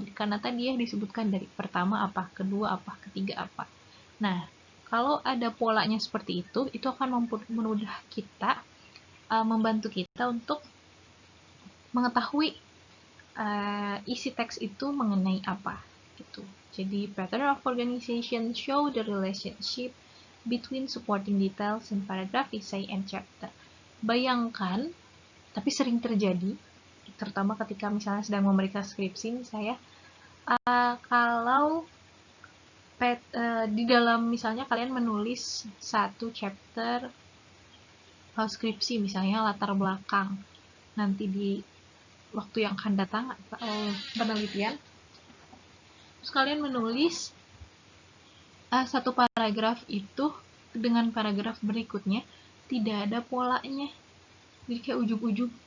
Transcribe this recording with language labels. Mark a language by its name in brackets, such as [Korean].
[Indonesian] Karena tadi ya disebutkan dari pertama apa, kedua apa, ketiga apa. Nah, kalau ada polanya seperti itu akan mempermudah kita, membantu kita untuk mengetahui isi teks itu mengenai apa. Gitu. [English] Jadi, pattern of organization show the relationship between supporting details in paragraph, essay, and chapter. [Indonesian] Bayangkan, tapi sering terjadi, terutama ketika misalnya sedang memeriksa skripsi, saya kalau di dalam misalnya kalian menulis satu chapter skripsi, misalnya latar belakang, nanti di waktu yang akan datang penelitian, terus kalian menulis satu paragraf itu dengan paragraf berikutnya tidak ada polanya, jadi kayak ujug-ujug.